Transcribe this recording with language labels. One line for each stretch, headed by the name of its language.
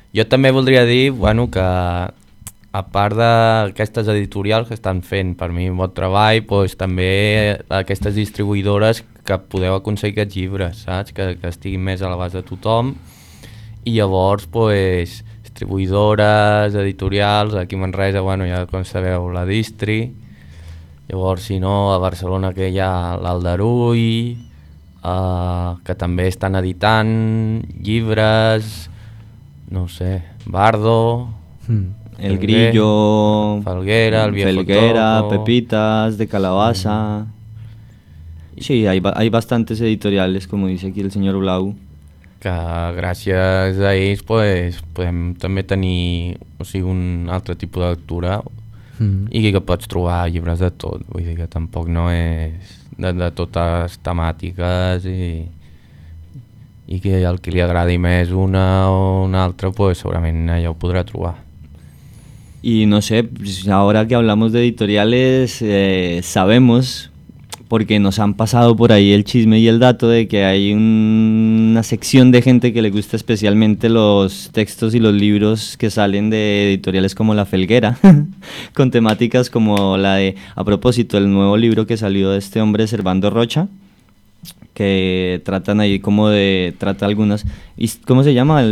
Catalan: Jo també voldria dir, bueno, que a part d'aquestes editorials que estan fent per mi un bon treball, doncs, també aquestes distribuïdores que podeu aconseguir aquests llibres, saps?, que estiguin més a l'abast de tothom, i llavors, doncs, distribuïdores, editorials, aquí a Manresa, bueno, ja com sabeu, la Distri, llavors, si no, a Barcelona que hi ha l'Aldarull, que també estan editant llibres, no sé, Bardo, El Grillo, Falguera, El Viejo
Spanish: Felguera, Topo, Pepitas, De Calabaza, sí, hay bastantes editoriales, como dice aquí el señor Blau,
Catalan: que gràcies a ells pues, podem també tenir, o sigui, un altre tipus de lectura, mm-hmm. I que pots trobar llibres de tot, vull dir que tampoc no és de totes temàtiques i que el que li agradi més una o una altra pues, segurament allà ho podrà trobar.
Spanish: I no sé, ahora que hablamos de editoriales, sabemos... porque nos han pasado por ahí el chisme y el dato de que hay una sección de gente que le gusta especialmente los textos y los libros que salen de editoriales como La Felguera, con temáticas como la de, a propósito, el nuevo libro que salió de este hombre, Servando Rocha, que tratan ahí como de, trata algunas, ¿cómo se llama?